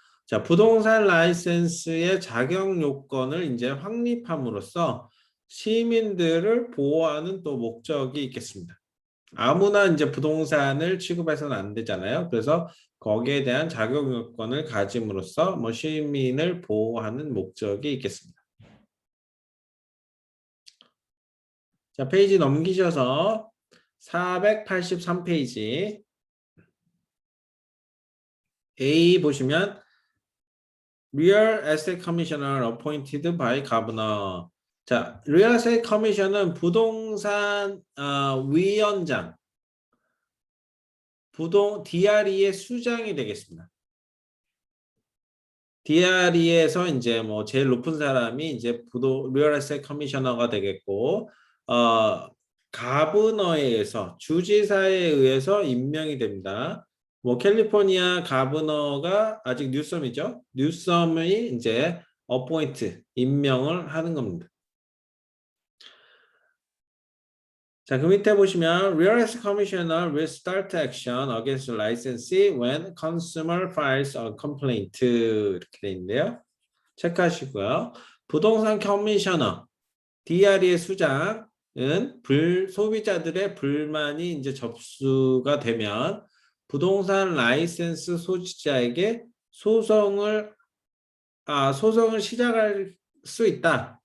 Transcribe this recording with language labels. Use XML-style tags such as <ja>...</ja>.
<ko>자, 부동산 라이센스의 자격 요건을 이제 확립함으로써 시민들을 보호하는 또 목적이 있겠습니다. 아무나 이제 부동산을 취급해서는 안 되잖아요. 그래서 거기에 대한 자격 요건을 가짐으로써 뭐 시민을 보호하는 목적이 있겠습니다. 자, 페이지 넘기셔서 483페이지 A 보시면</ko> <en>Real Estate Commissioner appointed by Governor.</en> <ko>자, Real Estate Commissioner는 부동산 위원장, DRE의 수장이 되겠습니다. DRE에서 이제 뭐 제일 높은 사람이 이제 Real Estate Commissioner가 되겠고, 가버너에 의해서 주지사에 의해서 임명이 됩니다. 뭐 캘리포니아 가버너가 아직 뉴섬이죠. 뉴섬이 이제 어포인트 임명을 하는 겁니다. 자, 그 밑에 보시면</ko> <en>Real Estate Commissioner will start action against licensee when consumer files a complaint</en> <ko>이렇게 돼 있는데요. 체크하시고요. 부동산 커미셔너 DRE의 수장은 소비자들의 불만이 이제 접수가 되면 부동산 라이센스 소지자에게 소송을 시작할 수 있다.</ko>